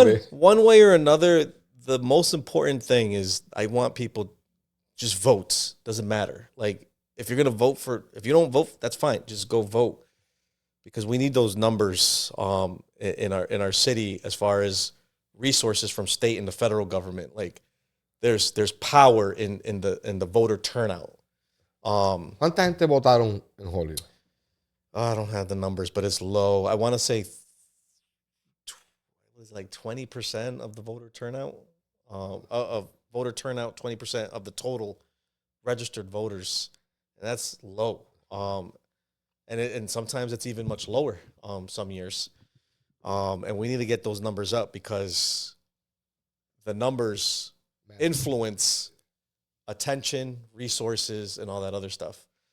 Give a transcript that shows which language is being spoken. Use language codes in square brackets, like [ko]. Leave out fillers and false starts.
[en] One way or another, the most important thing is I want people just votes. Doesn't matter. Like, if you're going to if you don't vote, that's fine. Just go vote. Because we need those numbers in our city as far as resources from state and the federal government. Like, there's power in the voter turnout. [es] ¿Cuánta gente votaron en Hollywood? [en] I don't have the numbers, but it's low. I want to say it was like 20% of the voter turnout. Of voter turnout, 20% of the total registered voters, and that's low. And sometimes it's even much lower. Some years, and we need to get those numbers up because the numbers influence attention, resources, and all that other stuff.